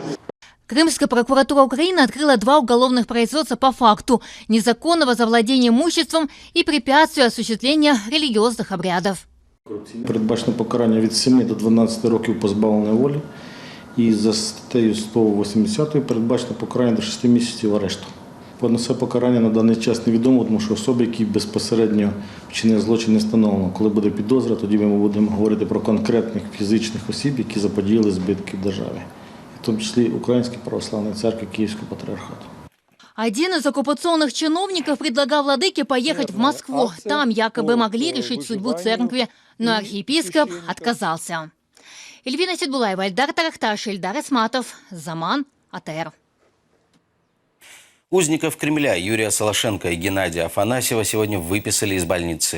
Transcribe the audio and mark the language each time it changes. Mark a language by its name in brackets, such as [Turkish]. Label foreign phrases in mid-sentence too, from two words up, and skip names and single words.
[Russian] Крымская прокуратура Украины открыла 2 уголовных производства по факту незаконного завладения имуществом и препятствия осуществления религиозных обрядов. [Ukrainian] Передбачено покарання від 7 до 12 років позбавлення волі. І за статтею 180 передбачено покарання до 6 місяців арешту. Понесе покарання на даний час невідомо, тому що особи, які безпосередньо вчинили злочин, не встановлено. Коли буде підозра, тоді ми будемо говорити про конкретних фізичних осіб, які заподіяли збитки в державі. тому числі Української православної церкви Київського патріархату. [Russian] Один из оккупационных чиновников предлагал владыке поехать в Москву. Там якобы могли решить судьбу церкви, но архиепископ отказался. Эльвина Сидбулаева, Эльдар Тарахташ, Эльдар Исматов, Заман, АТР. Узников Кремля Юрия Солошенко и Геннадия Афанасьева сегодня выписали из больницы.